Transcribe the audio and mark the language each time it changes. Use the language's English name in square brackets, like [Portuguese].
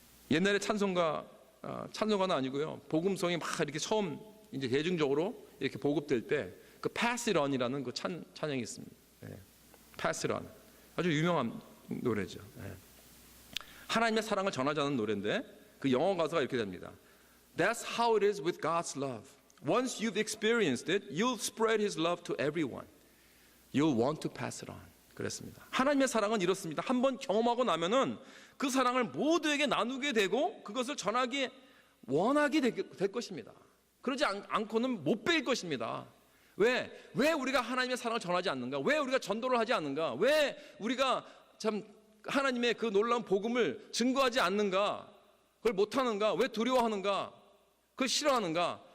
[Korean] 옛날에 찬송가는 아니고요, 복음성이 막 이렇게 처음 이제 대중적으로 이렇게 보급될 때 그 Pass It On이라는 그 찬양이 있습니다. Pass It On, 아주 유명한 노래죠. 하나님의 사랑을 전하자는 노래인데 그 영어 가사가 이렇게 됩니다. [English] That's how it is with God's love. Once you've experienced it, you'll spread His love to everyone. You'll want to pass it on. [Korean] 그랬습니다. 하나님의 사랑은 이렇습니다. 한번 경험하고 나면은 그 사랑을 모두에게 나누게 되고 그것을 전하기 원하게 될 것입니다. 그러지 않고는 못 배일 것입니다. 왜 우리가 하나님의 사랑을 전하지 않는가? 왜 우리가 전도를 하지 않는가? 왜 우리가 참 하나님의 그 놀라운 복음을 증거하지 않는가? 그걸 못하는가? 왜 두려워하는가? 그걸 싫어하는가?